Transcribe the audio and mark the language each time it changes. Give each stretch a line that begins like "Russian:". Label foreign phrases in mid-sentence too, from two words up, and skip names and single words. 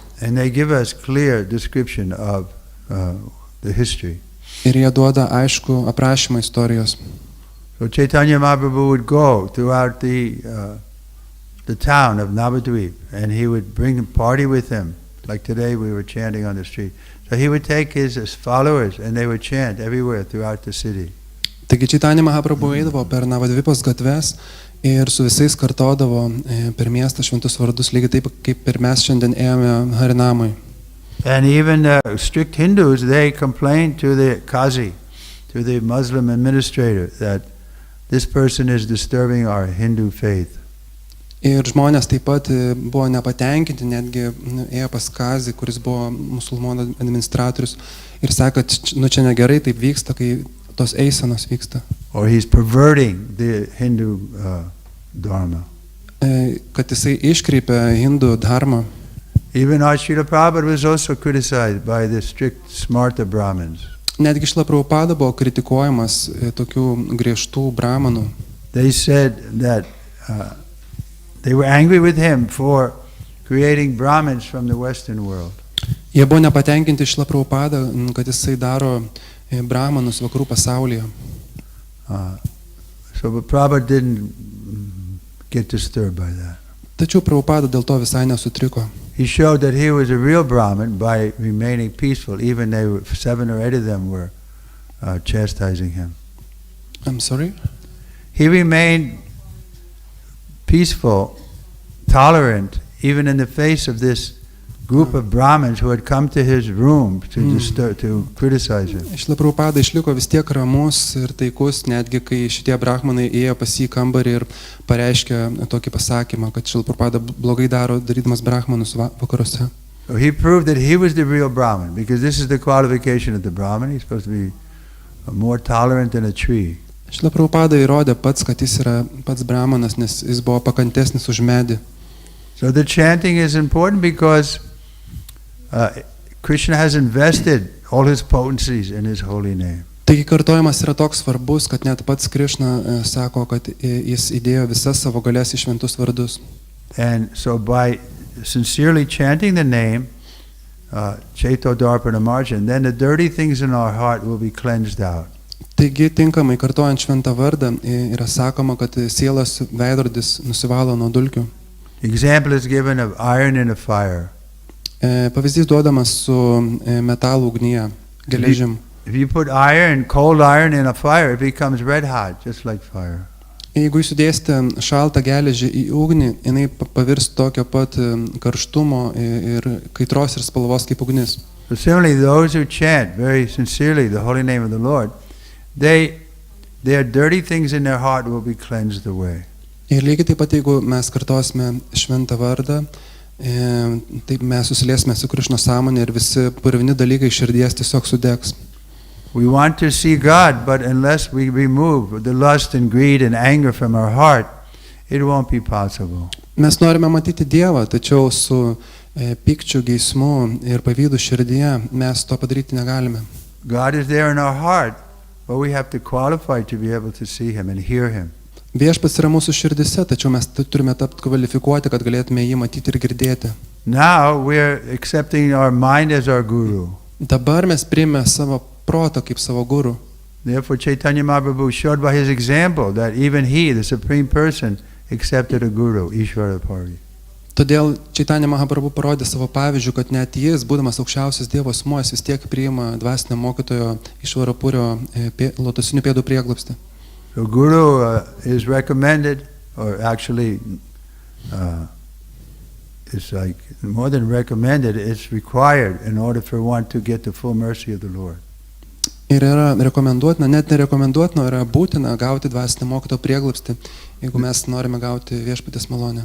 English: And they give us clear description of the history.
Lithuanian: Ir jie duoda aišku aprašymą istorijos.
English: So Chaitanya Mahaprabhu would go throughout the town of Navadvip, and he would bring a party with him. Like today we were chanting on the street. So he would take his followers and they would chant everywhere throughout the city.
Lithuanian: Taigi Chaitanya Mahaprabhu eidavo per Navadvipos gatves ir su visais kartodavo per miestą šventus vardus, lygiai taip kaip ir mes šiandien ėjome Harinamui.
English: And even strict Hindus, they complained to the Qazi, to the Muslim administrator, that this person is disturbing our Hindu faith.
Lithuanian: Ir žmonės taip pat buvo nepatenkinti, netgi ėjo pas Kazį, kuris buvo musulmonų administratorius, ir sakė, kad čia negerai taip vyksta, kai tos eisenos vyksta.
English: Or he's perverting the Hindu dharma.
Lithuanian: Kad jisai iškreipia hindų dharmą.
English: Even our Srila Prabhupada was also criticized by the strict Smarta Brahmins.
Lithuanian: Netgi Srila Prabhupada buvo kritikuojamas tokių griežtų brahmanų.
English: They said that they were angry with him for creating Brahmins from the Western world.
Lithuanian: Jie buvo nepatenkinti Srila Prabhupada, kad jisai daro brahmanus vakarų pasaulyje.
English: So but Prabhupada didn't get disturbed by that.
Lithuanian: Tačiau Prabhupada dėl to visai nesutriko.
English: He showed that he was a real Brahmin by remaining peaceful, even they were 7 or 8 of them were chastising him. I'm sorry? He remained peaceful, tolerant, even in the face of this group of Brahmins who had come to his room to criticize him.
Lithuanian: Srila Prabhupada išliko vis tiek ramus ir taikus, netgi kai šitie brahmanai ėjo pas jį kambarį ir pareiškė tokį pasakymą, kad Srila Prabhupada blogai daro, darydamas brahmanus vakaruose.
English: So he proved that he was the real Brahmin, because this is the qualification of the Brahmin. He's supposed to be more tolerant than a tree.
Lithuanian: Srila Prabhupada įrodė pats, kad jis yra pats brahmanas, nes jis buvo pakantesnis už medį.
English: So the chanting is important because Krishna has invested all his potencies in his holy name.
Lithuanian: Taigi kartojimas yra toks svarbus, kad net pats Krišna sako, kad jis įdėjo visas savo galias į šventus vardus.
English: And so by sincerely chanting the name,
Sanskrit: Chaito Darpana Marjan,
English: then the dirty things in our heart will be cleansed out.
Lithuanian: Taigi tinkamai kartojant šventą vardą yra sakoma, kad sielos veidrodis nusivalo nuo dulkių.
English: Example is given of iron in a fire.
Lithuanian: Pavyzdys duodamas su metalų ugnyje, geležim.
English: If you put iron, cold iron in a fire, it becomes red hot, just like fire.
Lithuanian: Jeigu jūs sudėsite šaltą geležį į ugnį, jinai pavirs tokio pat karštumo ir kaitros ir spalvos kaip ugnis.
English: So similarly, those who chant very sincerely the holy name of the Lord, their dirty things in their heart will be cleansed away.
Lithuanian: Ir lygiai taip pat, jeigu mes kartosime šventą vardą, taip mes susiliesime su Krišnos sąmonė ir visi purvini dalykai širdies tiesiog sudegs.
English: We want to see God, but unless we remove the lust and greed and anger from our heart, it won't be possible.
Lithuanian: Mes norime matyti Dievą, tačiau su pykčiu, geismu ir pavydu širdyje mes to padaryti negalime.
English: God is there in our heart, but we have to qualify to be able to see Him and hear Him.
Lithuanian: Viešpats yra mūsų širdise, tačiau mes turime tapti kvalifikuoti, kad galėtume jį matyti ir girdėti.
English: Now we're accepting our mind as our guru.
Lithuanian: Dabar mes priėmėme savo protą kaip savo guru.
English: Therefore, Chaitanya Mahaprabhu showed by his example that even he, the Supreme Person, accepted a guru, Ishvara Pari.
Lithuanian: Todėl Chaitanya Mahaprabhu parodė savo pavyzdžių, kad net jis, būdamas aukščiausias Dievo asmuo, vis tiek priima dvasinio mokytojo Išvara Purio lotosinių pėdų prieglobstį.
English: So guru is recommended, or actually it's like more than recommended, it's required in order for one to get the full mercy of the Lord.
Lithuanian: Ir yra rekomenduotina, net nerekomenduotina, yra būtina gauti dvasinio mokytojo prieglobstį, jeigu mes norime gauti viešpaties malonę.